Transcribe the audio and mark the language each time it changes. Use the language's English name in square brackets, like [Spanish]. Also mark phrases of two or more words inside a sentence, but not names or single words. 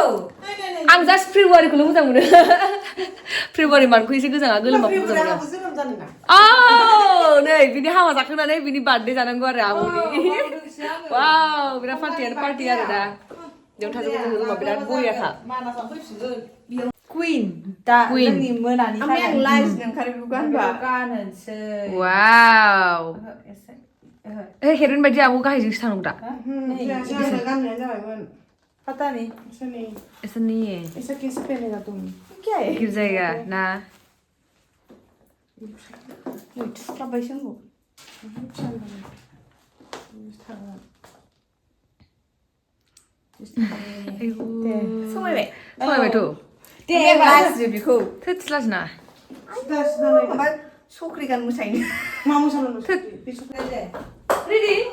[Bodo] आं जास्ट फेब्रुवारिखौल' मोजां मोनो फेब्रुवारि मान्थखौ एसे गोजाङा गोलोमाखौ मोजां मोनो नै बिनि हाबा जाखांनानै बिनि बार्थडे जानांगौ आरो आब'नि वाव बिराद पार्टि आरो दा बेयाव थाजोबो जों रुमा बिराद बरियाखा कुइन दा जोंनि मोनानिफ्राय आं लाजिनो ओंखारो बेखौ गानबा गाननोसै वाव हेरेन बायदि आब' गाहायजोंसो थांनांगौ दा गाननाया जाबायमोन [Hindi] पता नहीं ऐसा नहीं है ऐसा कैसे पहनेगा तुम क्या है गिर जाएगा ना [Bodo] थाबायसो समायबायथ' दे लाजियो बेखौ थोद लाजिना ओमफ्राय सख्रि गान मोसायो मा मोसानो रेडि